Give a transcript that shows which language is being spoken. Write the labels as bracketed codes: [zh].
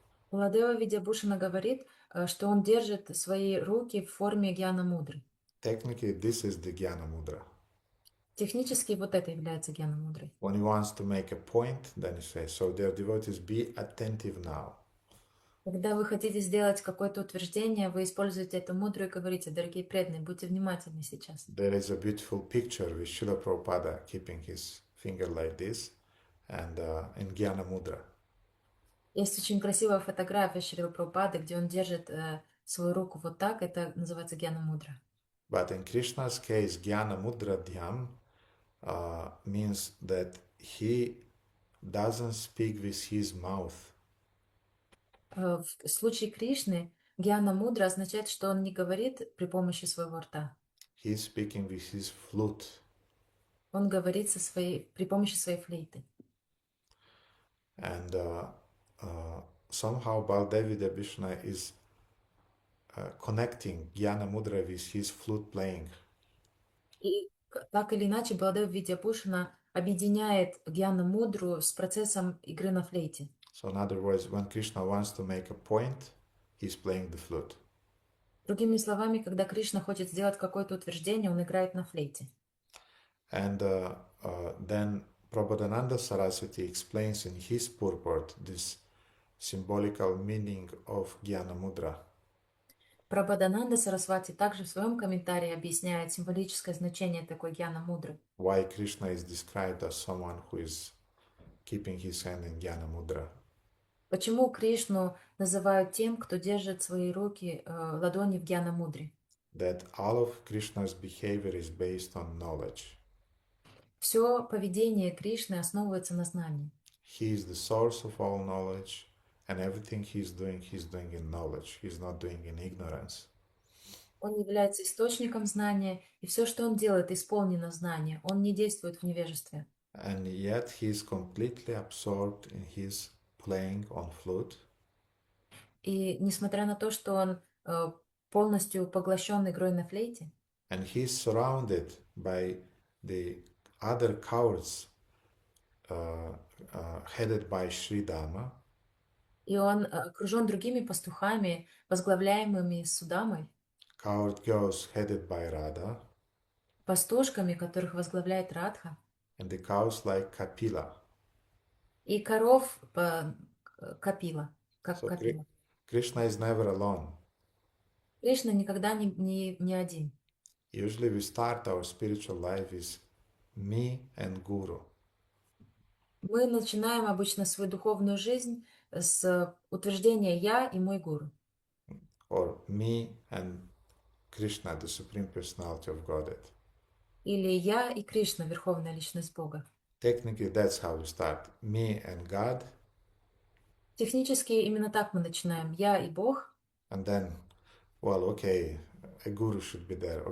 [ru] Владева Видябушина говорит, что он держит свои руки в форме гьяна мудры. [en] Technically, this is the Jnana Mudra. [ru] Технически вот это является гьяна мудрой. [en] When he wants to make a point, then he says, so dear devotees, be attentive now. [ru] Когда вы хотите сделать какое-то утверждение, вы используете эту мудру и говорите: дорогие преданные, будьте внимательны сейчас. [en] There is a beautiful picture with Srila Prabhupada keeping his finger like this and in Jnana Mudra. [ru] Есть очень красивая фотография Шрила Прабхупады, где он держит свою руку вот так, это называется гьяна мудра. [en] But in Krishna's case, Jnana Mudra Dhyam means that he doesn't speak with his mouth. [ru] В случае Кришны гьяна мудра означает, что он не говорит при помощи своего рта. [en] He's speaking with his flute. [ru] Он говорит при помощи своей флейты. [en] And somehow Baldevi Vidyabhushan is connecting Jnana Mudra with his flute playing. [ru] И так или иначе Баладев Видьябушина объединяет гьяна мудру с процессом игры на флейте. [en] So in other words, when Krishna wants to make a point, he's playing the flute. [ru] Другими словами, когда Кришна хочет сделать какое-то утверждение, он играет на флейте. [en] And then Prabodhananda Saraswati explains in his purport this symbolical meaning of Jnana Mudra. [ru] Прабхадананда Сарасвати также в своем комментарии объясняет символическое значение такой гьяна мудры. [en] Why Krishna is described as someone who is keeping his hand in Jnana Mudra. [ru] Почему Кришну называют тем, кто держит свои руки, ладони в гьяна мудре? [en] That all of Krishna's behavior is based on knowledge. Все поведение Кришны основывается на знании. He is the source of all knowledge, and everything he's doing in knowledge. He's not doing in ignorance. [ru] Он является источником знания, и все, что он делает, исполнено знания. Он не действует в невежестве. [en] And yet he is completely absorbed in his playing on flute. [ru] И несмотря на то, что он полностью поглощен игрой на флейте, [en] And he is surrounded by the other cowards headed by Sri Dhamma. [ru] и он окружен другими пастухами, возглавляемыми Судамой, [en] Coward girls headed by Radha. [ru] пастушками, которых возглавляет Радха, [en] And the cows like Kapila. [ru] и коров Капила, как [en] So [ru] Капила. [en] Krishna is never alone. [ru] Кришна никогда не один. [en] Usually we start our spiritual life with me and Guru. [ru] Мы начинаем обычно свою духовную жизнь с утверждения «я» и «мой гуру». [en] Or me and Krishna, the Supreme Personality of Godhead. [ru] Или «я» и Кришна, Верховная Личность Бога. [en] Technically, that's how we start. Me and God. [ru] Технически именно так мы начинаем. «Я» и Бог. [en] And then, well, okay, a Guru should be there.